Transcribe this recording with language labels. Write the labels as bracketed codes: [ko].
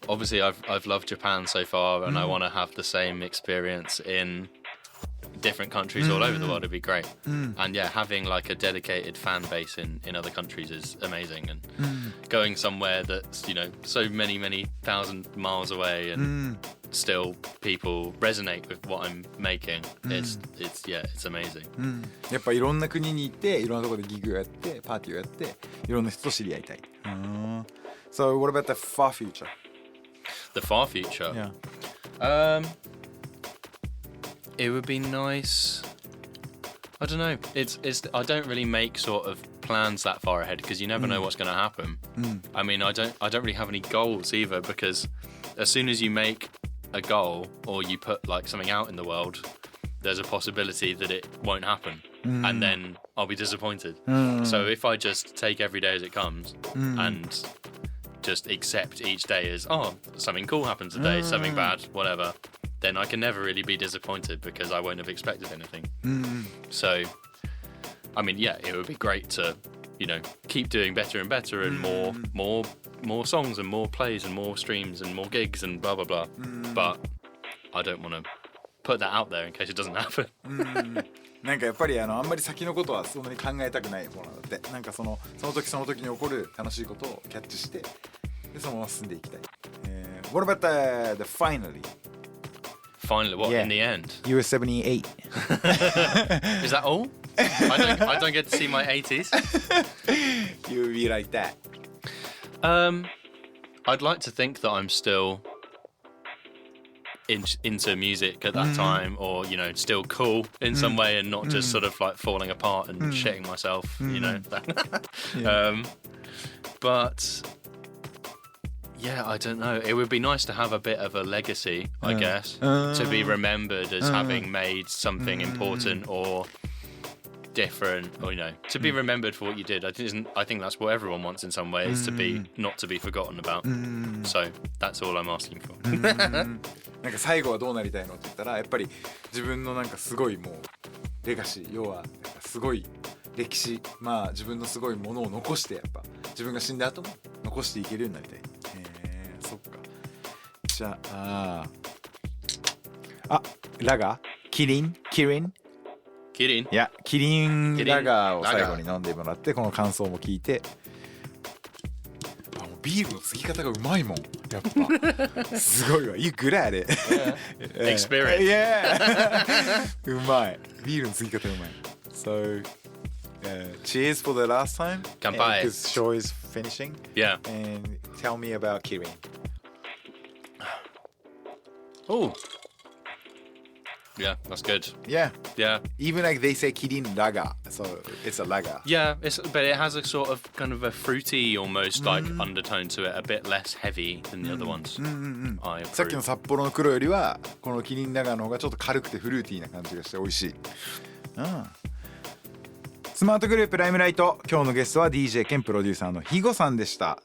[en] Obviously, I've loved Japan so far, and I want to have the same experience in different countries all over the world. It'd be great. And yeah, having like a dedicated fan base in other countries is amazing. And going somewhere that's so many thousand miles away and still people resonate with what I'm making. It's amazing. [ja] やっぱいろんな国に行っていろんなところでギグをやってパーティーをやっていろんな人と知り合いたい。 [en] So what about the far future? The far future. Yeah. It would be nice. I don't know. It's. I don't really make sort of plans that far ahead because you never know what's going to happen. I mean, I don't really have any goals either because as soon as you make a goal or you put like something out in the world, there's a possibility that it won't happen, and then I'll be disappointed. So if I just take every day as it comes and just accept each day as something cool happened today, something bad, whatever, then I can never really be disappointed because I won't have expected anything. So, I mean, yeah, it would be great to, keep doing better and better and more songs and more plays and more streams and more gigs and blah blah blah. But I don't want to put that out there in case it doesn't happen. [ja] なんかやっぱりあんまり先のことはそんなに考えたくないものだって、なんかその時その時に起こる楽しいことをキャッチしてでそのまま進んでいきたい。 [en] What about the finally? Finally, what Yeah. in the end? You were 78. Is that all? I don't get to see my 80s. You will be like that. I'd like to think that I'm still into music at that time, or you know, still cool in some way, and not just sort of like falling apart and shitting myself, you know. But yeah, I don't know. It would be nice to have a bit of a legacy, I guess, to be remembered as having made something important or different, or you know, to be remembered for what you did. I think that's what everyone wants in some ways, to be not to be forgotten about. So that's all I'm asking for. [ja] なんか最後はどうなりたいのって言ったら、やっぱり自分のなんかすごいもうレガシー、要はなんかすごい歴史、まあ自分のすごいものを残して、やっぱ自分が死んだ後も残していけるようになりたい。そっか。じゃあラガキリンいやキリンラガーを最後に飲んでもらって、この感想も聞いて、もうビールの継ぎ方がうまいもん、やっぱすごいわ。 [en] You good at it. Experience. Yeah. [ja] うまい。ビールの継ぎ方うまい。 [en] So cheers for the last time. [ja] 乾杯。 [en] Because show is finishing. Yeah. And tell me about Kirin. Oh. Yeah, that's good. Yeah. Yeah. Even like they say Kirin Lager, so it's a lager. Yeah, but it has a sort of kind of a fruity almost like undertone to it, a bit less heavy than the other ones. I [ja] さっきの [en] approve. [ja] 札幌の黒よりはこのキリンラガーの方がちょっと軽くてフルーティーな感じがして美味しい。スマートグループライムライト、今日のゲストは DJ 兼プロデューサーのHiggoさんでした。